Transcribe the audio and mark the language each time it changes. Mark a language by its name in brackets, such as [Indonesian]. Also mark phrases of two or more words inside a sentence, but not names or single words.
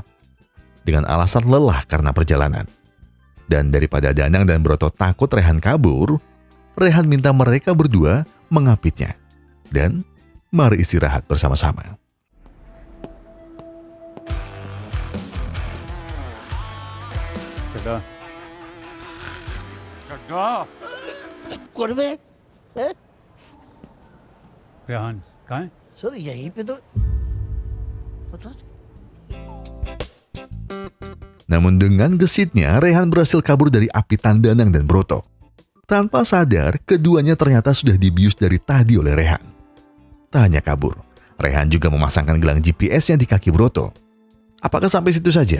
[Indonesian] Dengan alasan lelah karena perjalanan. Dan daripada Danang dan Broto takut Rehan kabur, Rehan minta mereka berdua mengapitnya. Dan mari istirahat bersama-sama. Chadda. Chadda. [Hindi] करवे रेहान कहाँ है? सर यहीं पे तो पता नहीं। [Indonesian] Namun dengan gesitnya, Rehan berhasil kabur dari apitan Danang dan Broto. Tanpa sadar, keduanya ternyata sudah dibius dari tadi oleh Rehan. Tak hanya kabur, Rehan juga memasangkan gelang GPS-nya di kaki Broto. Apakah sampai situ saja?